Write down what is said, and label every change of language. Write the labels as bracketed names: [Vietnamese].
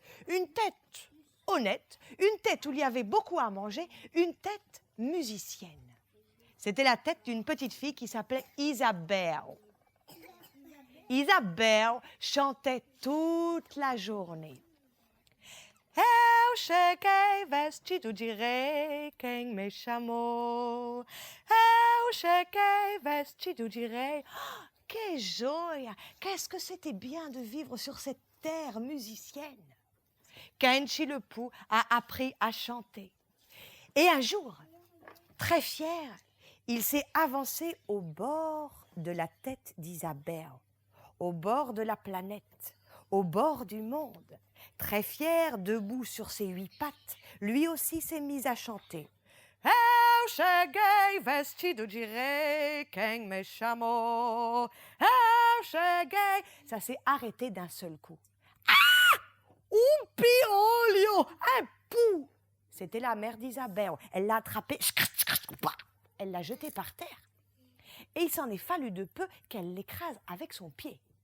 [French] Une tête honnête, une tête où il y avait beaucoup à manger, une tête musicienne. C'était la tête d'une petite fille qui s'appelait Isabelle. Isabelle chantait toute la journée. [Portuguese] Eu cheguei vestido de rei, quem me chamou? Eu cheguei vestido de rei. [French] Oh, que joie! Qu'est-ce que c'était bien de vivre sur cette terre musicienne. Kenchi le pou a appris à chanter. Et un jour, très fier, il s'est avancé au bord de la tête d'Isabelle, au bord de la planète, au bord du monde. Très fier, debout sur ses 8 pattes, lui aussi s'est mis à chanter. [Portuguese] Eu cheguei vestido de rei, quem me chamou? Eu cheguei. [French] Ça s'est arrêté d'un seul coup. Ah! Un piolio! Un pou! C'était la mère d'Isabelle. Elle l'a attrapé. Elle l'a jeté par terre. Et il s'en est fallu de peu qu'elle l'écrase avec son pied.